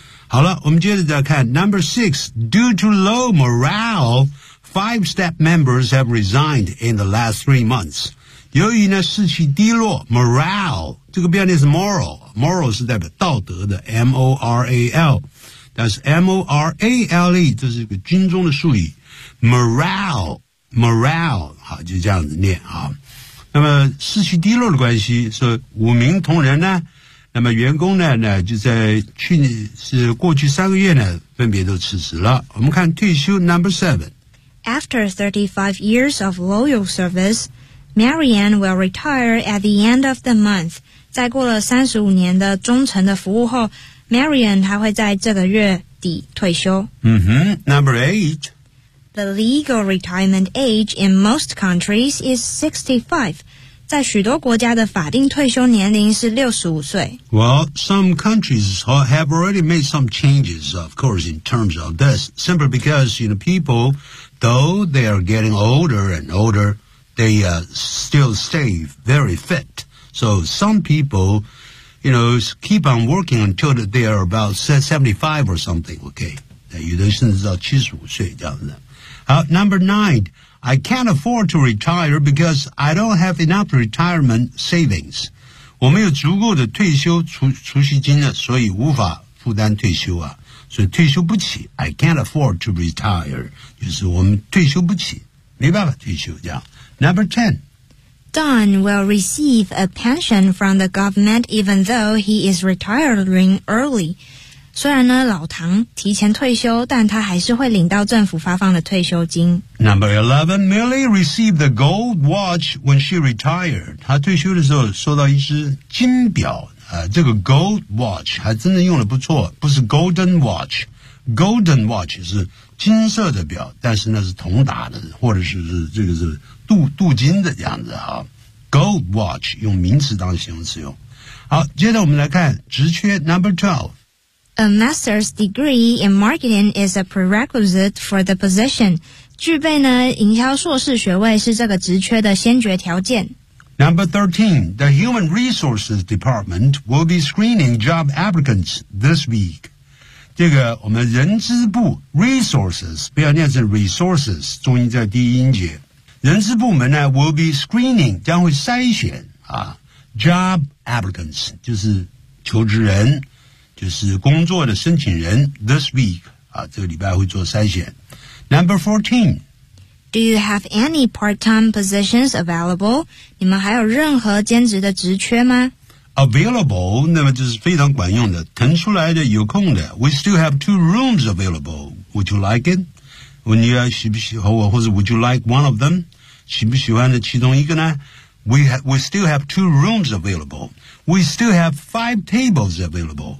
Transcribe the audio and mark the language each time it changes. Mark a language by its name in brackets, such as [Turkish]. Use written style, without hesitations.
[Chinese] 好了，我们接着再看 [English] Number 6 Due to low morale 5 staff members have resigned in the last 3 months [Chinese] 由于呢士气低落 Morale 这个表现是 moral Moral 是代表道德的 M-O-R-A-L 但是 M-O-R-A-L-E 这是一个军中的术语 Morale 好就这样子念啊。那么士气低落的关系是五名同仁呢那么员工呢就在去年是过去3个月呢分别都辞职了。我们看退休 Number 7. [English] After 35 years of loyal service, Marianne will retire at the end of the month. [Chinese] 在过了35年的忠诚的服务后 ,Marianne 她会在这个月底退休。 [English] Number 8. The legal retirement age in most countries is 65. [Chinese] 在许多国家的法定退休年龄是65岁。 [English] Well, some countries have already made some changes, of course, in terms of this. Simply because, you know, people, though they are getting older and older, they still stay very fit. So some people, you know, keep on working until they are about 75 or something, okay? [Chinese] 有的甚至到75岁这样子。好 ,Number 9. [English] I can't afford to retire because I don't have enough retirement savings. [Chinese] 我没有足够的退休储蓄金了，所以无法负担退休啊，所以退休不起。 [English] I can't afford to retire. [Chinese] 就是我们退休不起，没办法退休这样。 [English] Number 10. Don will receive a pension from the government even though he is retiring early. [Chinese] 虽然呢老唐提前退休，但他还是会领到政府发放的退休金。 [English] Number 11, Millie received the gold watch when she retired. [Chinese] 她退休的时候收到一只金表。这个 gold watch 还真的用得不错，不是 golden watch。 Golden watch 是金色的表，但是那是铜打的，或者是这个是镀金的这样子啊。 Gold watch 用名词当形容词用。好，接着我们来看职缺 number 12。 [English] A master's degree in marketing is a prerequisite for the position. [Chinese] 具备呢营销硕士学位是这个职缺的先决条件。 [English] Number 13, the Human Resources Department will be screening job applicants this week. [Chinese] 这个我们人资部 resources, 不要念成 resources, 重音在第一音节。人资部门呢 [English] will be screening, [Chinese] 将会筛选啊 [English] job applicants, [Chinese] 就是求职人，就是工作的申请人 [English] this week, [Chinese] 啊这个礼拜会做筛选。Number 14, [English] Do you have any part-time positions available? [Chinese] 你们还有任何兼职的职缺吗？ Available, 那么就是非常管用的，腾出来的，有空的。 [English] We still have two rooms available. Would you like it? [Chinese] 问你喜不喜欢我，或者 [English] would you like one of them? [Chinese] 喜不喜欢的其中一个呢？ [English] We still have two rooms available. We still have five tables available.